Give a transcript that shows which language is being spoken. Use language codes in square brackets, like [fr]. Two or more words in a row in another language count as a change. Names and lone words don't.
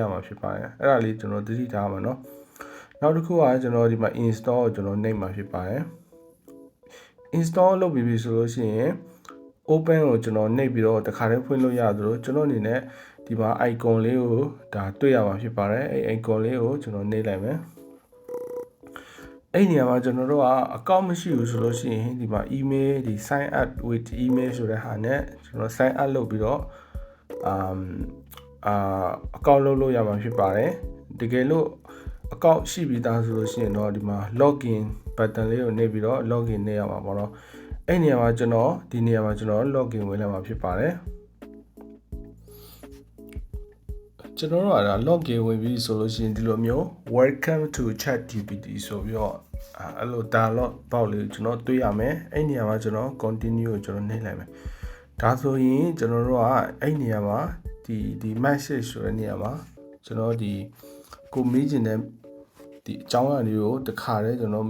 [my] မှာဖြစ်ပါတယ်အဲ့ဒါလေးကျွန်တော်သတိထားမှာเนาะနောက်တစ်ခုကကျွန်တော်ဒီမှာ install ကိုကျွန်တော်နှိပ်မှာဖြစ်ပါတယ် install လုပ်ပြီးပြီဆိုလို့ရှိရင် open ကိုကျွန်တော်နှိပ်ပြီးတော့တခါတည်းဖွင့်လို့ရသလိုကျွန်တော်အနေနဲ့ဒီမှာ icon လေးကိုဒါတွေ့ရမှာဖြစ်ပါတယ်အဲ့ icon လေးကိုကျွန်တော်နှိပ်လိုက်မယ်အဲ့ဒီနေရာမှာကျွန်တော်တို့ကအကောင့်မရှိဘူးဆိုလို့ရှိရင်ဒီမှာ email ဒီ [en] sign up with email [my] ဆိုတဲ့ဟာနဲ့ကျွန်တော် [en] sign up [my] လုပ်ပြီးတော့ အကောင့်လုပ်လို့ရမှာဖြစ်ပါတယ်တကယ်လို့အကောင့်ရှိပြီးသားဆိုလို့ရှိရင်တော့ဒီမှာ [en] login button [my] လေးကိုနှိပ်ပြီးတော့ login နှိပ်ရမှာပေါ့နော်အဲ့နေရာမှာကျွန်တော်ဒီနေရာမှာကျွန်တော် login ဝင်လာမှာဖြစ်ပါတယ်ကျွန်တော်တို့က login ဝင်ပြီးဆိုလို့ရှိရင်ဒီလိုမျိုး [en] welcome to ChatGPT [my] ဆိုပြီးတော့အဲ့လို [en] dialog box [my] လေးကျွန်တော်တွေ့ရမယ်အဲ့နေရာမှာကျွန်တော် continue ကိုကျွန်တော်နှိပ်လိုက်မယ်ဒါဆိုရင်ကျွန်တော်တို့က အဲ့နေရာမှာဒီ message ဆိုတဲ့နေရာမှာကျွန်တော်ဒီကိုမေးချင်တဲ့ဒီအကြောင်းအရာတွေကိုတခါတည်းကျွန်တော်